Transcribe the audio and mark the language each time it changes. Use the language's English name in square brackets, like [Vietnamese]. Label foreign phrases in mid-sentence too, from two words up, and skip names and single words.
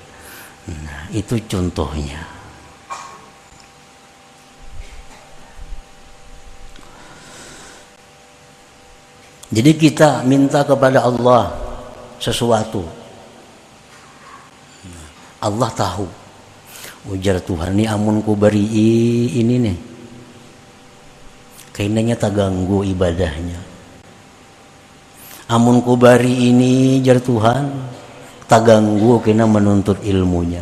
[Indonesian] Nah, itu contohnya. Jadi kita minta kepada Allah sesuatu, Allah tahu. [Banjar] Ujar Tuhan, ini amun ku beri ini nih, kayaknya tak ganggu ibadahnya. Amun ku beri ini, jar Tuhan, tak ganggu kena menuntut ilmunya.